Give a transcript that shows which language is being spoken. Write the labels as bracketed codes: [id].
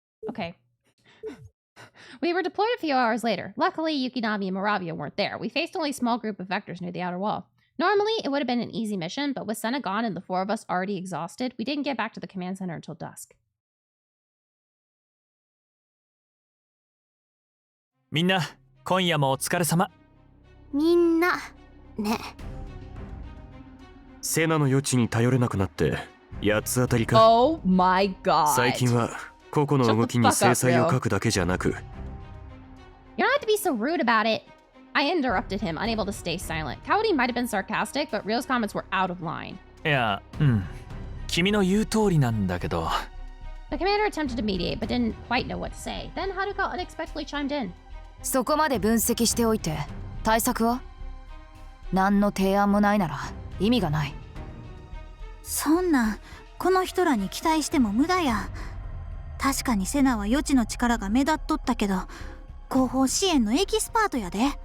[en] Okay. We were deployed a few hours later. Luckily, Yukinami and Moravia weren't there. We faced only a small group of vectors near the outer wall. Normally, it would have been an easy mission, but with Senna gone and the four of us already exhausted, we didn't get back to the command center until dusk. [ja] みんな、今夜もお疲れ様。みんな、ね。セナの余地に頼れなくなって八つ当たりか。 [en] Oh my god. [ja] 最近は個々の動きに制裁を書くだけじゃなく。 [en] You don't have to be so rude about it. I interrupted him, unable to stay silent. Kaori might have been sarcastic, but Ryo's comments were out of line. [ja] いや、君の言う通りなんだけど。 [en] The commander attempted to mediate, but didn't quite know what to say. Then Haruka unexpectedly chimed in. [ja] そこまで分析しておいて対策は？何の提案もないなら意味がない。そんなこの人らに期待しても無駄や。確かにセナは予知の力が目立っとったけど後方支援のエキスパートやで。